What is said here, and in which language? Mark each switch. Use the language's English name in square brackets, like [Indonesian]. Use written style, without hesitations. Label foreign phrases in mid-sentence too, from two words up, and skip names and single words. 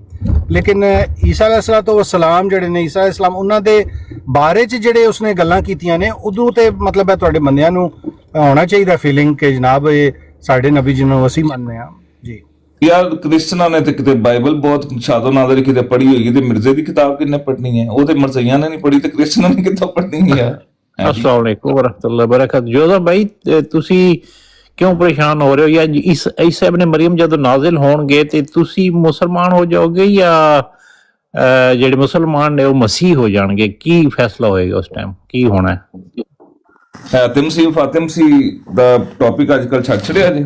[Punjabi] ਲੇਕਿਨ ਈਸਾ अलैहिस्सलाम ਜਿਹੜੇ ਨੇ, ਈਸਾ अलैहिस्सलाम ਉਹਨਾਂ ਦੇ ਬਾਰੇ ਚ ਜਿਹੜੇ ਉਸਨੇ ਗੱਲਾਂ ਕੀਤੀਆਂ ਨੇ, ਉਦੋਂ ਤੇ ਮਤਲਬ ਹੈ ਤੁਹਾਡੇ ਬੰਦਿਆਂ ਨੂੰ ਹੋਣਾ ਚਾਹੀਦਾ ਫੀਲਿੰਗ ਕਿ ਜਨਾਬ ਇਹ ਸਾਡੇ ਨਬੀ ਜੀ ਨੂੰ ਅਸੀਂ ਮੰਨਦੇ ਹਾਂ ਜੀ। ਯਾਰ ਕ੍ਰਿਸਚਨਾਂ ਨੇ ਤੇ ਕਿਤੇ ਬਾਈਬਲ ਬਹੁਤ ਸ਼ਾਦੋ ਨਾਦਰ ਕਿਤੇ ਪੜ੍ਹੀ ਹੋਏਗੀ, ਤੇ ਮਿਰਜ਼ੇ ਦੀ ਕਿਤਾਬ ਕਿੰਨੇ ਪੜ੍ਹਨੀ ਹੈ? ਉਹ ਤੇ ਮਰਜ਼ਈਆਂ ਨੇ ਨਹੀਂ ਪੜ੍ਹੀ, ਤੇ ਕ੍ਰਿਸਚਨਾਂ ਨੇ ਕਿੱਥੋਂ ਪੜ੍ਹਨੀ ਹੈ? [Arabic] السلام عليكم ورحمة الله وبركاته. [Punjabi] जोसेफ भाई ਤੁਸੀਂ ਕਿਉਂ ਪਰੇਸ਼ਾਨ ਹੋ ਰਹੇ ਹੋ? ਜਾਂ ਈਸਾ ਇਬਨ ਮਰੀਮ ਜਦੋਂ ਨਾਜ਼ਿਲ ਹੋਣਗੇ ਤੇ ਤੁਸੀਂ ਮੁਸਲਮਾਨ ਹੋ ਜਾਓਗੇ ਜਾਂ ਜਿਹੜੇ ਮੁਸਲਮਾਨ ਨੇ ਉਹ ਮਸੀਹ ਹੋ ਜਾਣਗੇ? ਕੀ ਫੈਸਲਾ ਹੋਏਗਾ ਉਸ ਟਾਈਮ, ਕੀ ਹੋਣਾ ਹੈ? ਫਾਤਿਮ ਸੀ ਦਾ ਟੌਪਿਕ ਅੱਜ ਕੱਲ ਛੱਡ ਛੜਿਆ ਜੀ।